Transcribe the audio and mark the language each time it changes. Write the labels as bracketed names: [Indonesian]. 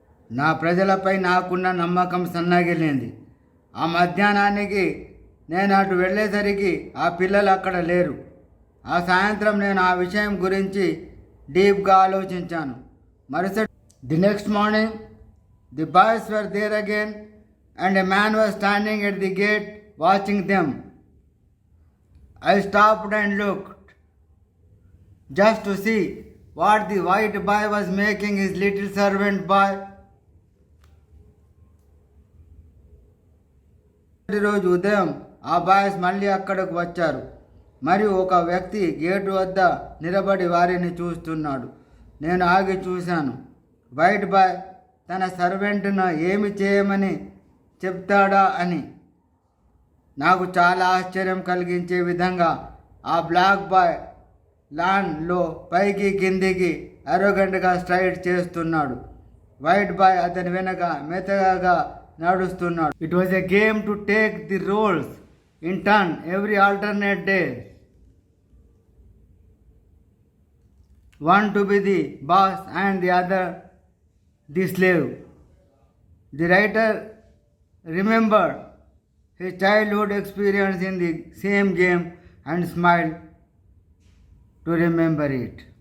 [Telugu] నా ప్రజలపై నాకున్న నమ్మకం సన్నగిలింది. ఆ మధ్యాహ్నానికి నేను అటు వెళ్ళేసరికి ఆ పిల్లలు అక్కడ లేరు. ఆ సాయంత్రం నేను ఆ విషయం గురించి డీప్గా ఆలోచించాను. మరుసటి [English] The next morning the boys were there again and a man was standing at the gate watching them. I stopped and looked just to see what the white boy was making his little servant boy. [Telugu] రోజు ఉదయం ఆ boys మళ్ళీ అక్కడికి వచ్చారు మరియు ఒక వ్యక్తి gate వద్ద నిలబడి వారిని చూస్తున్నాడు. నేను ఆగి చూశాను. వైట్ బాయ్ తన సర్వెంట్ను ఏమి చేయమని చెప్తాడా అని. నాకు చాలా ఆశ్చర్యం కలిగించే విధంగా ఆ బ్లాక్ బాయ్ లాన్లో పైకి కిందికి అరోగెంట్గా స్ట్రైడ్ చేస్తున్నాడు. వైట్ బాయ్ అతని వెనక మెత్తగా నడుస్తున్నాడు. [English] It was a game to take the roles in turn every alternate day. One to be the boss and the other the slave. The writer remembered his childhood experience in the same game and smiled to remember it.